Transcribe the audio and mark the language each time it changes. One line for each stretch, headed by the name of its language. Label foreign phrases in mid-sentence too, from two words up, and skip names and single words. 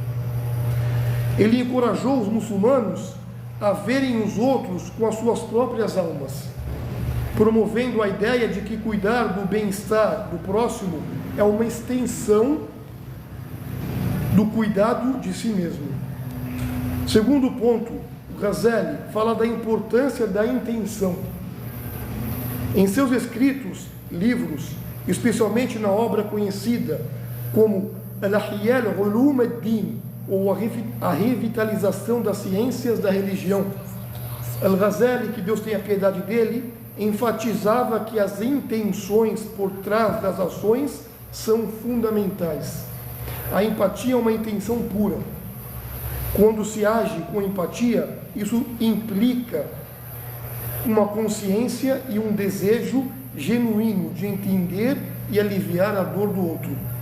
Portuguese: Ele encorajou os muçulmanos a verem os outros com as suas próprias almas, promovendo a ideia de que cuidar do bem-estar do próximo é uma extensão do cuidado de si mesmo. Segundo ponto, o Ghazali fala da importância da intenção. Em seus escritos, livros, especialmente na obra conhecida como Al-Ihya al-Ulum ad-Din, ou a revitalização das ciências da religião, Al-Ghazali, que Deus tenha piedade dele, enfatizava que as intenções por trás das ações são fundamentais. A empatia é uma intenção pura. Quando se age com empatia, isso implica uma consciência e um desejo genuíno de entender e aliviar a dor do outro.